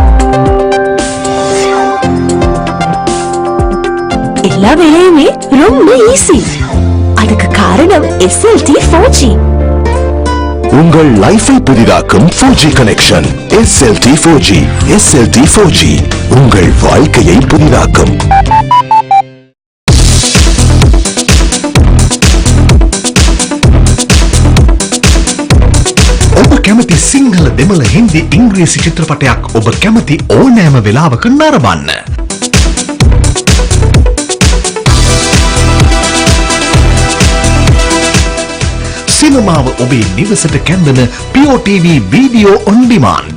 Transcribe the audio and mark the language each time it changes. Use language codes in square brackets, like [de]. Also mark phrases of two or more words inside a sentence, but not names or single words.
[ta] எல்லா வேலையுமே ரொம்ப ஈஸி. அதுக்கு காரணம் SLT 4G. உங்கள் லைஃபை புதிதாக்கும் 4G கனெக்ஷன் SLT 4G. SLT 4G உங்கள் வாழ்க்கையை புதிதாக்கும். [si] ඔබ කැමති සිංහල දෙමළ හින්දි ඉංග්‍රීසි චිත්‍රපටයක් ඔබ කැමති ඕනෑම වෙලාවක නරඹන්න. සිනමාව ඔබේ නිවසට කැඳවන Pure TV Video on Demand.